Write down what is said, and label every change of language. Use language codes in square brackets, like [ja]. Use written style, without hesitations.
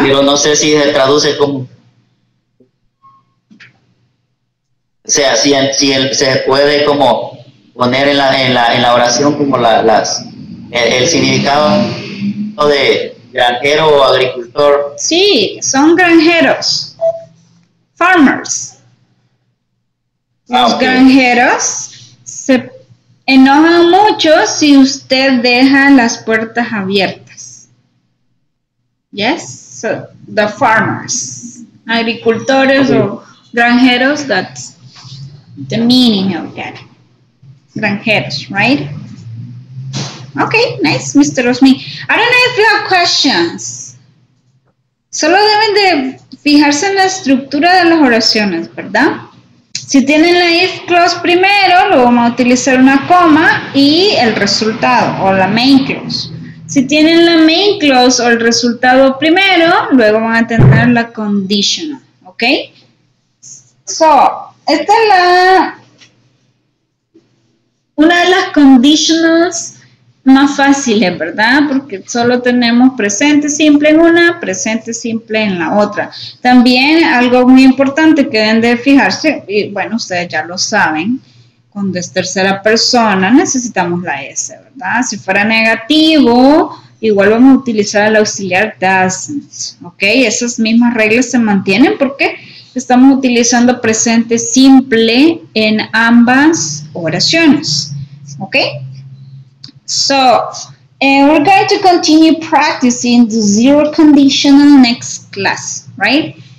[es] pero no sé si se traduce como, o sea, si se puede como poner en la oración como el significado de granjero o agricultor. Sí, son granjeros. Farmers. Los Ok. granjeros se enojan mucho si usted deja las puertas abiertas. [en] Yes, so the farmers, [es] agricultores o granjeros, [en] that's the meaning of that. Granjeros, right? Okay, nice, Mr. Rosmi. I don't know if you have questions. [es] Solo deben de fijarse en la estructura de las oraciones, ¿verdad? Si tienen la if clause primero, luego vamos a utilizar una coma y el resultado, o la main clause. Si tienen la main clause o el resultado primero, luego van a tener la conditional, ¿ok? So, esta es una de las conditionals más fáciles, ¿verdad? Porque solo tenemos presente simple en una, presente simple en la otra. También algo muy importante que deben de fijarse, y bueno, ustedes ya lo saben, cuando es tercera persona necesitamos la S, ¿verdad? Si fuera negativo, igual vamos a utilizar el auxiliar doesn't, ¿ok? Esas mismas reglas se mantienen porque estamos utilizando presente simple en ambas oraciones, ¿ok? [en] So, we're going to continue practicing the zero conditional next class, right?